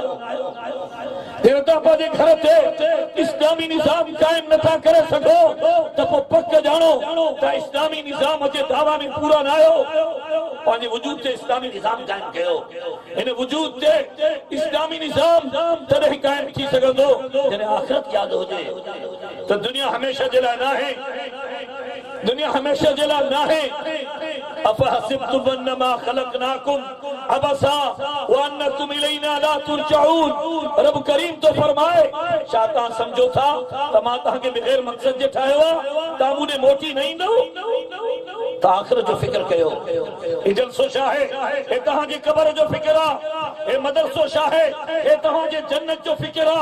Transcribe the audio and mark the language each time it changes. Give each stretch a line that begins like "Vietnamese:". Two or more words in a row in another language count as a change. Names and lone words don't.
Sindhi: जेकर तव्हां पंहिंजे घर ते इस्लामी निजाम कायम नथा करे सघो त पोइ पक ॼाणो त इस्लामी निजाम जे दावा में पूरा न आहियो। पंहिंजे वजूद ते इस्लामी निजाम कायम कयो। हिन वजूद ते इस्लामी निजाम तॾहिं कायम थी सघंदो जॾहिं आख़िरत यादि हुजे। त दुनिया हमेशह जे लाइ न आहे, दुनिया हमेशह जे लाइ न आहे।
Arabic: أفحسبتم أنما خلقناكم عبثا وأنكم إلينا لا ترجعون.
Sindhi: रब करीम तो फरमाए छा तव्हां सम्झो था त मां तव्हांखे बग़ैर मक़सद जे ठाहियो आहे, तव्हां मूं ॾे मोटी न ईंदव? त आख़िरत जो फिक्र कयो। हे जलसो छा आहे? हे तव्हांजे क़बर जो फिक्र आहे। हे मदरसो छा आहे? हे तव्हांजे जन्नत जो फिक्र आहे।